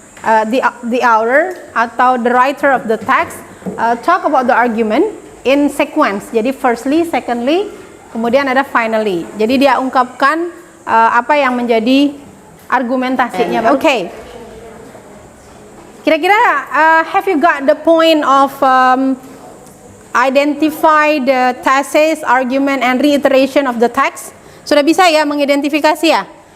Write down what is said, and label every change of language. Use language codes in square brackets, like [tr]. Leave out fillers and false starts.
[en] The author atau the writer of the text talk about the argument in sequence. [id] Jadi firstly, secondly, kemudian ada finally. Jadi dia ungkapkan apa yang menjadi argumentasinya. [en] Okay. [id] Kira-kira [en] have you got the point of identify the thesis, argument, and reiteration of the text? [id] Sudah bisa ya mengidentifikasi ya?